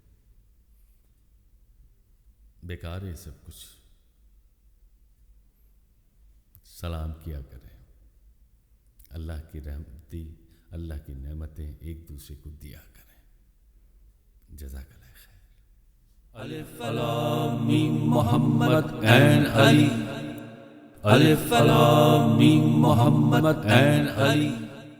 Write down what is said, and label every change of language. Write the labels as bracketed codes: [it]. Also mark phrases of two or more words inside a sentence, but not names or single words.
[ur] بیکار ہے سب کچھ. سلام کیا کریں. اللہ کی رحمتی، اللہ کی نعمتیں ایک دوسرے کو دیا کریں. [ar] جزاک اللہ خیر. ألف لام ميم Muhammad and Ali. ألف لام ميم Muhammad and Ali.